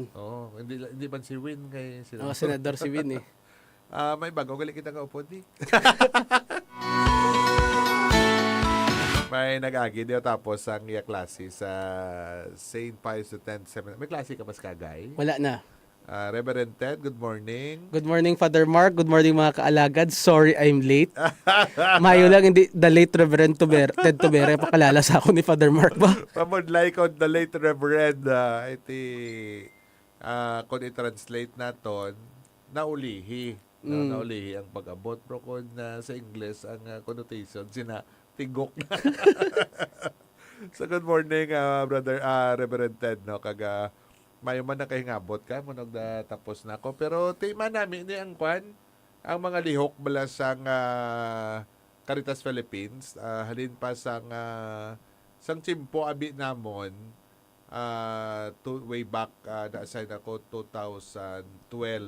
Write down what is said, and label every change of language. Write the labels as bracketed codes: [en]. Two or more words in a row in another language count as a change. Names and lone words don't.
[hil] Oh, hindi man si Win kay Senador si Win eh. May bago gali kita nga upod di. May nag-agi diyo tapos ang iya klase sa St. Pius X Seminary. May klase ka mas kagay? Wala na. [en] Reverend Ted, good morning. Good morning, Father Mark. Good morning, [hil] mga kaalagad. [en] Sorry I'm late. [hil] Mayo lang, hindi [en] the late Reverend [hil] Ted Tubere. Pakalala sa ako ni Father Mark ba? Pamudlay ko [en] the late Reverend [hil] kung i-translate naton, naulihi. No, naulihi ang pag-abot. Pero kung sa English, ang connotation, tigok na. [en] So good morning, Brother Reverend Ted. [hil] No? Mayo man na kahingabot ka, munog na tapos na ako. Pero tema namin ni ang kwan, ang mga lihok bala sang Caritas Philippines, halin pa sang chimpo abi namon, [en] way back, [hil] na-assign ako 2012.